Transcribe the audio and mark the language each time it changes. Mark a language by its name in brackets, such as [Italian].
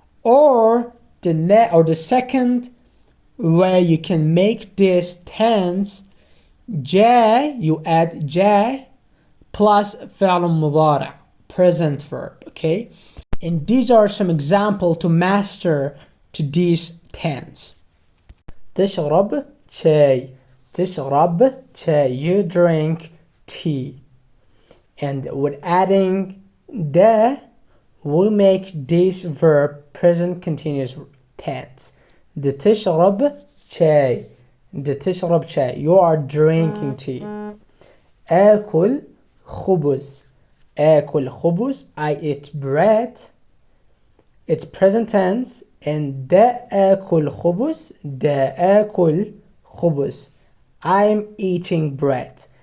[English] Or the second way you can make this tense, جاء, you add جاء plus فعل مضارع, present verb, okay? And these are some examples to master to these tense. [Arabic] تشرب شاي, تشرب شاي, [English] you drink tea. And with adding the, we make this verb present continuous tense. The [Arabic] تشرب شاي, [English] the تشرب شاي, you are drinking tea. [Arabic] آكل خبز, آكل خبز, [English] I eat bread. It's present tense. And [Arabic] دا آكل خبز, [English] دا آكل خبز, I'm eating bread.